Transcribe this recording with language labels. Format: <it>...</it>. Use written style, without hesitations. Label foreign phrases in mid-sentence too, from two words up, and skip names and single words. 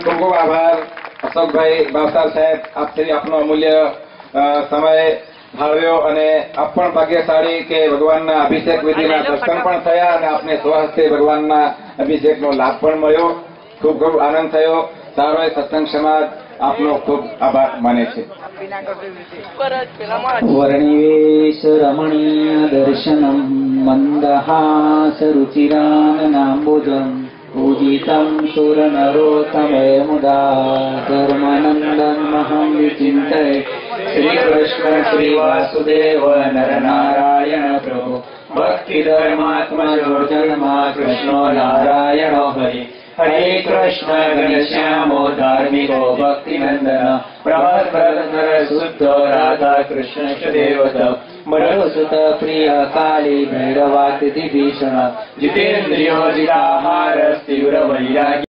<gu>ખૂબ ખૂબ આભાર અશોકભાઈ બાવસર સાહેબ, આપ શ્રી આપનો અમૂલ્ય સમય ફાળવ્યો અને આપ પણ ભાગ્યશાળી કે ભગવાનના અભિષેક વિધિના દર્શન પણ થયા અને આપને સ્વહસ્તે ભગવાનના અભિષેકનો લાભ પણ મળ્યો. ખૂબ ખૂબ આનંદ થયો. સારો સત્સંગ સમાજ આપનો ખૂબ આભાર માને છે.</gu> <sa>વર્ણિવેશ રમણીય દર્શનમ મંદહાસ રુચિરાનનાંબુજમ पूजितं सुरनरोत्तमे मुदा धर्मानन्दमहं विचिन्तये श्रीकृष्ण श्रीवासुदेव नरनारायण प्रभु भक्तिधर्मात्मजो जन्मा कृष्णो नारायणो हरि हरे कृष्ण घनश्यामो धार्मिको भक्तिनन्दन प्रभाकर शुद्धो राधा कृष्ण च देवता मरुसुत प्रिय काली भैरवातिथि भीषण जितेन्द्रियो जिताहार तीव्र वैराग्य</sa>